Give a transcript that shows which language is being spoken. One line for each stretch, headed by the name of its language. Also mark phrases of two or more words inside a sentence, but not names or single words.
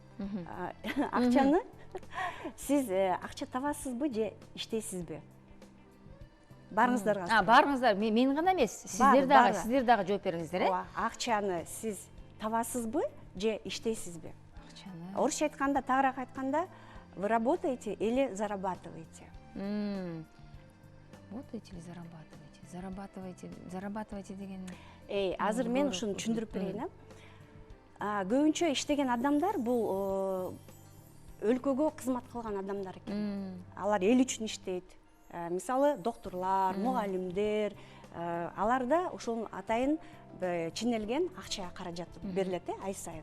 Kyrgyz: Акчаны сиз акча табасызбы же иштейсизби? Барыңыздарга. Барыңыздар, мен гана эмес, сиздер дагы жооп бериңиздер, Ооба, акчаны сиз табасызбы же иштейсизби? Акчаны. Орусча айтканда, тагыраак айтканда,
Russian: вы работаете или зарабатываете? Работаете или зарабатываете?
Kyrgyz: Зарабатываете деген. Азыр мен ушуну түшүндүрүп берейин. Көбүнчө иштеген адамдар бул өлкөгө кызмат кылган адамдар экен. Алар эл үчүн иштейт. Мисалы, доктурлар, мугалимдер, аларда ошонун атайын чинелген акча каражат берилет ай сайын.